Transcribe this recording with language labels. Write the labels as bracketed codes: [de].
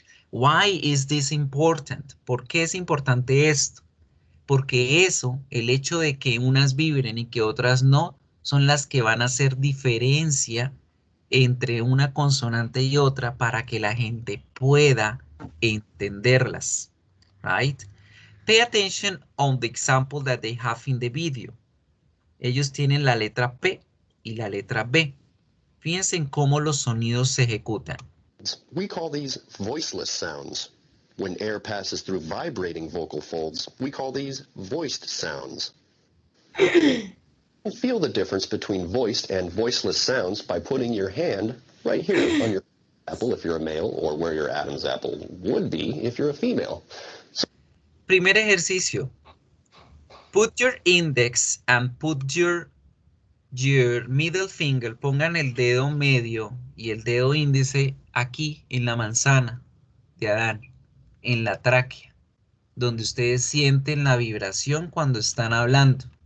[en] Why is this important? [es] ¿Por qué es importante esto? Porque eso, el hecho de que unas vibren y que otras no, son las que van a hacer diferencia entre una consonante y otra para que la gente pueda entenderlas. [en] Right? Pay attention on the example that they have in the video. [es] Ellos tienen la letra P y la letra B. Fíjense en cómo los sonidos se ejecutan. [en] We call these voiceless sounds. When air passes through vibrating vocal folds, we call these voiced sounds. Feel the difference between voiced and voiceless sounds by putting your hand right here on your apple if you're a male, or where your Adam's apple would be if you're a female. [es] Primer ejercicio. [en] Put your index and put your middle finger, [es] pongan el dedo medio y el dedo índice aquí en la manzana de Adán, en la tráquea, donde ustedes sienten la vibración cuando están hablando.